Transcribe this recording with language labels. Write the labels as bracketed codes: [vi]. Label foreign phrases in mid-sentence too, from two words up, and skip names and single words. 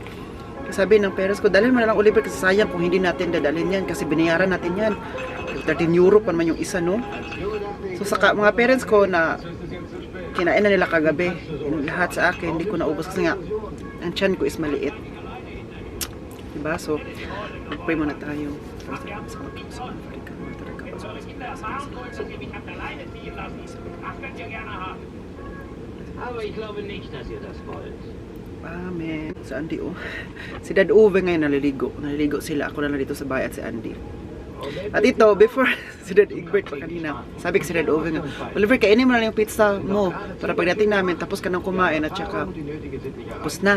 [tl] Sabi ng parents ko, dalhin mo na lang Oliver kasi sayang kung hindi natin dadalhin yan kasi binayaran natin yan. 13 euro pa naman yung isa, no? So sa mga parents ko na kinain na nila kagabi, yung lahat sa akin, hindi ko naubos kasi nga ang tiyan ko is maliit. Diba? So, pray muna tayo. [de] Aber ich glaube nicht, dass ihr das wollt. [tl] Amen. Si Andy, oh. Si Dad Uwe ngayon naliligo. Naliligo sila. Ako na lang dito sa bahay at si Andy. At ito, before si Dad Egbert pa kanina, sabi ko si Dad Uwe nga, Oliver, kainin mo na lang yung pizza mo para pagdating namin, tapos ka nang kumain at saka tapos na.